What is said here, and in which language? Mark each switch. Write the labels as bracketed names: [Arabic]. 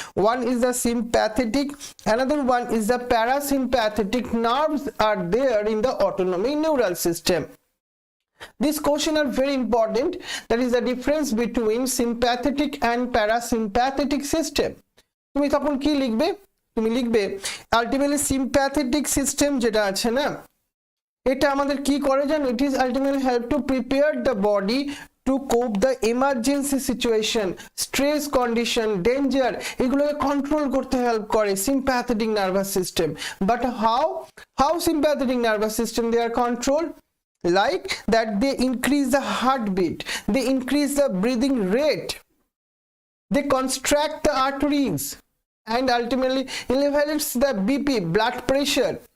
[English] One is the sympathetic, another one is the parasympathetic nerves are there in the autonomic neural system. This question are very important. That is the difference between sympathetic and parasympathetic system. [Bangla] তুমি তখন কি লিখবে? তুমি লিখবে ultimately sympathetic system যেটা আছে না, এটা আমাদের কি করে জানো? [English] It is ultimately help to prepare the body to cope the emergency situation, stress condition, danger, [Bangla] এগুলোকে কন্ট্রোল করতে হেল্প করে [English] sympathetic nervous system. But how sympathetic nervous system they are controlled? Like that they increase the heartbeat, they increase the breathing rate, they contract the arteries and ultimately elevates the BP, blood pressure.